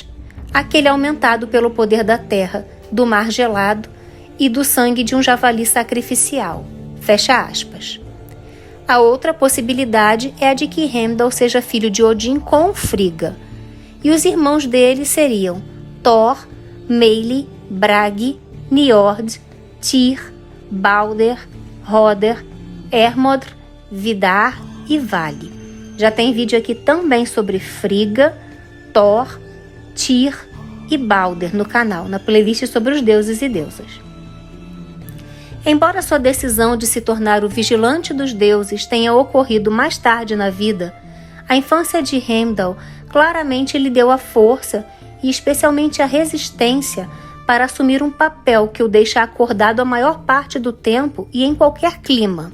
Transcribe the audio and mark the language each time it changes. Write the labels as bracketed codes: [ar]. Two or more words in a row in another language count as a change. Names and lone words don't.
[pt] Aquele aumentado pelo poder da terra, do mar gelado e do sangue de um javali sacrificial. Fecha aspas. A outra possibilidade é a de que Heimdall seja filho de Odin com Frigga, e os irmãos dele seriam Thor, Meili, Bragi, Njord, Tyr, Balder, Hoder, Hermodr, Vidar e Vali. Já tem vídeo aqui também sobre Frigga, Thor, Tyr e Balder no canal, na playlist sobre os deuses e deusas. Embora sua decisão de se tornar o vigilante dos deuses tenha ocorrido mais tarde na vida, a infância de Heimdall claramente lhe deu a força e especialmente a resistência para assumir um papel que o deixa acordado a maior parte do tempo e em qualquer clima.